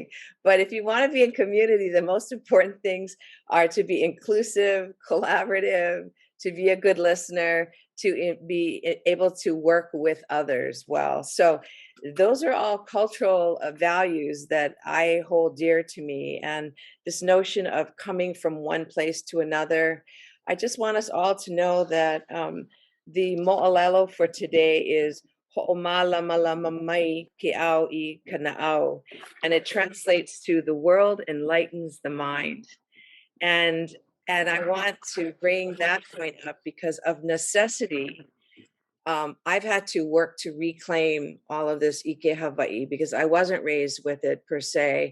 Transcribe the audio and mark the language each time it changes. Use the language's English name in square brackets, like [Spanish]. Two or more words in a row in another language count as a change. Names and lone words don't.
[English] But if you want to be in community, the most important things are to be inclusive, collaborative, to be a good listener, to be able to work with others well. So those are all cultural values that I hold dear to me. And this notion of coming from one place to another, I just want us all to know that the mo'olelo for today is [Hawaiian] Ho'omalamalama ke au I kana'au, [English] and it translates to the world enlightens the mind. And I want to bring that point up because of necessity. I've had to work to reclaim all of this [Hawaiian] ʻIke Hawaii [English] because I wasn't raised with it per se.